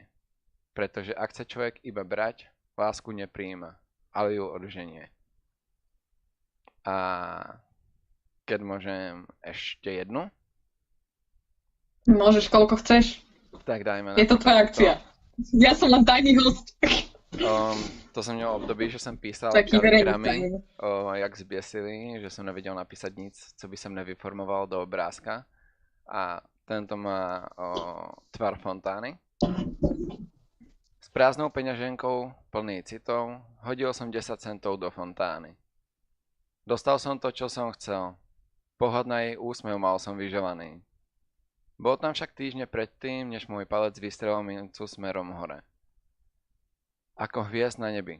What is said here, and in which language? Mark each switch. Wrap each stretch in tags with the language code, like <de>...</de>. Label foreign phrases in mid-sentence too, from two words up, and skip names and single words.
<sk>Pretože ak chce človek iba brať, lásku nepríjima, ale ju odženie. A keď môžem ešte jednu? Môžeš koľko chceš. Tak dajme na Je to tvoja akcia. Ja som len tajný host.</sk> <cs>To som měl období, že jsem písal Taký kaligramy, jak zběsili, že jsem nevěděl napísat nic, co by jsem nevyformoval do obrázka.</cs> <sk>A tento má tvar fontány. S prázdnou peňaženkou, plný citov, hodil som 10 centov do fontány. Dostal som to, čo som chcel. Pohľad na jej úsmev mal som vyželaný. Bol tam však týždne predtým, než môj palec vystrelil mincu smerom hore. Ako hviezd na nebi.</sk>